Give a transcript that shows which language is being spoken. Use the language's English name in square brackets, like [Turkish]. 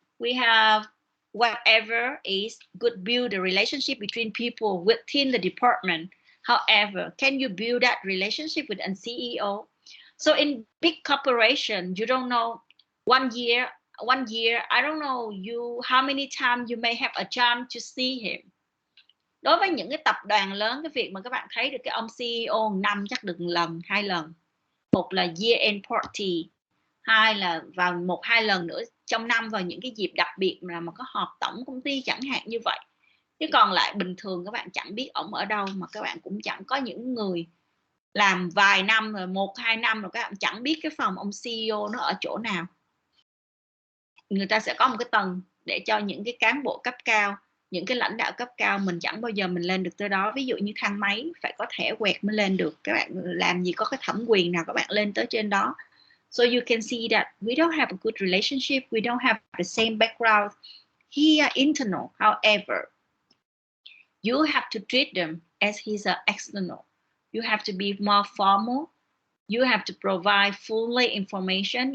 [English] We have whatever is good, build a relationship between people within the department. However, can you build that relationship with a CEO? So in big corporation, you don't know, one year, I don't know how many times you may have a chance to see him. [Vietnamese] Đối với những cái tập đoàn lớn, cái việc mà các bạn thấy được cái ông CEO năm chắc được lần, 2 lần. Một là year end party, hai là vào 1-2 lần nữa trong năm vào những cái dịp đặc biệt mà có họp tổng công ty chẳng hạn như vậy. Chứ còn lại bình thường các bạn chẳng biết ổng ở đâu, mà các bạn cũng chẳng có những người làm vài năm rồi, 1-2 năm rồi các bạn chẳng biết cái phòng ông CEO nó ở chỗ nào. Người ta sẽ có một cái tầng để cho những cái cán bộ cấp cao, những cái lãnh đạo cấp cao, mình chẳng bao giờ mình lên được tới đó. Ví dụ như thang máy phải có thẻ quẹt mới lên được, các bạn làm gì có cái thẩm quyền nào các bạn lên tới trên đó. [English] So you can see that we don't have a good relationship, we don't have the same background here internal. However, you have to treat them as he's an external. You have to be more formal. You have to provide fully information.